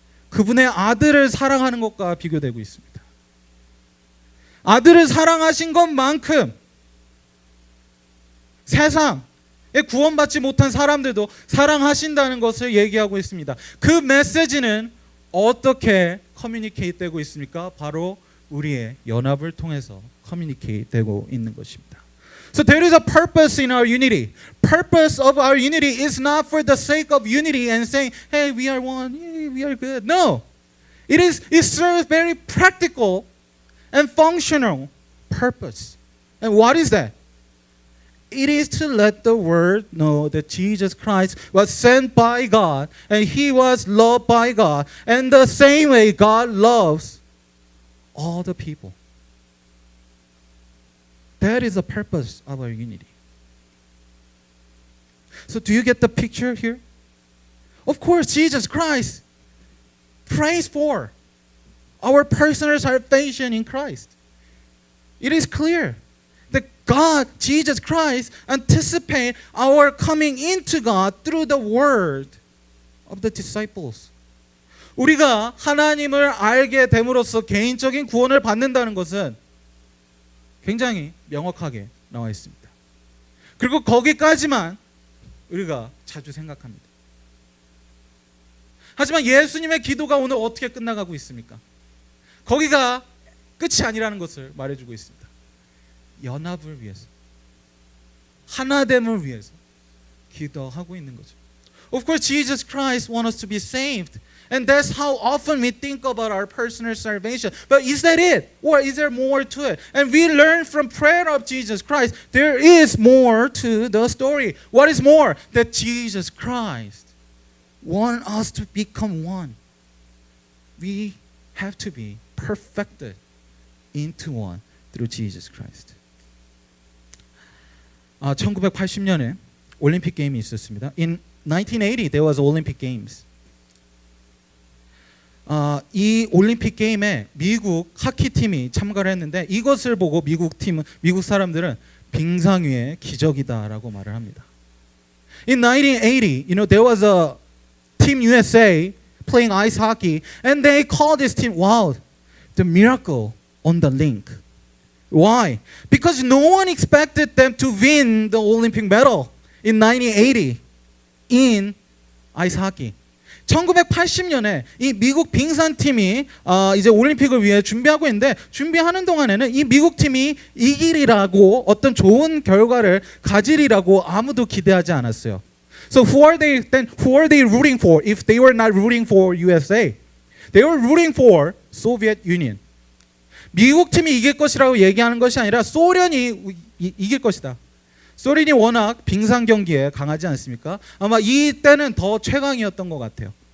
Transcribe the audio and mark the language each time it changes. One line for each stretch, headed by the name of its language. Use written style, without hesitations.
Korean: 그분의 아들을 사랑하는 것과 비교되고 있습니다. 아들을 사랑하신 것만큼 세상에 구원받지 못한 사람들도 사랑하신다는 것을 얘기하고 있습니다. 그 메시지는 어떻게 커뮤니케이트 되고 있습니까? 바로 우리의 연합을 통해서 커뮤니케이트 되고 있는 것입니다.
English: So there is a purpose in our unity. Purpose of our unity is not for the sake of unity and saying, hey, we are one, we are good. No. It serves very practical and functional purpose. And what is that? It is to let the world know that Jesus Christ was sent by God and He was loved by God. And the same way God loves all the people. That is the purpose of our unity. So do you get the picture here? Of course, Jesus Christ prays for our personal salvation in Christ. It is clear that God, Jesus Christ, anticipate our coming into God through the word of the disciples.
Korean: 우리가 하나님을 알게 됨으로써 개인적인 구원을 받는다는 것은 굉장히 명확하게 나와 있습니다. 그리고 거기까지만 우리가 자주 생각합니다. 하지만 예수님의 기도가 오늘 어떻게 끝나가고 있습니까? 거기가 끝이 아니라는 것을 말해주고 있습니다. 연합을 위해서, 하나됨을 위해서 기도하고 있는 거죠.
English: Of course, Jesus Christ wants us to be saved. And that's how often we think about our personal salvation. But is that it? Or is there more to it? And we learn from prayer of Jesus Christ, there is more to the story. What is more? That Jesus Christ wants us to become one. We have to be perfected into one through Jesus Christ.
Korean: 1980년에 올림픽 게임이 있었습니다.
English: In 1980, there was Olympic Games.
Korean: 이 올림픽 게임에 미국 하키 팀이 참가를 했는데 이것을 보고 미국 사람들은 빙상위의 기적이다라고 말을 합니다.
English: In 1980, there was a Team USA playing ice hockey, and they called this team, wow, the miracle on the rink. Why? Because no one expected them to win the Olympic medal in 1980 in ice hockey.
Korean: 1980년에 이 미국 빙상팀이 이제 올림픽을 위해 준비하고 있는데 준비하는 동안에는 이 미국 팀이 이기리라고 어떤 좋은 결과를 가지리라고 아무도 기대하지 않았어요.
English: So who are they rooting for if they were not rooting for USA? They were rooting for Soviet Union.
Korean: 미국 팀이 이길 것이라고 얘기하는 것이 아니라 소련이 이길 것이다. 소련이 워낙 빙상 경기에 강하지 않습니까? 아마 이때는 더 최강이었던 것 같아요.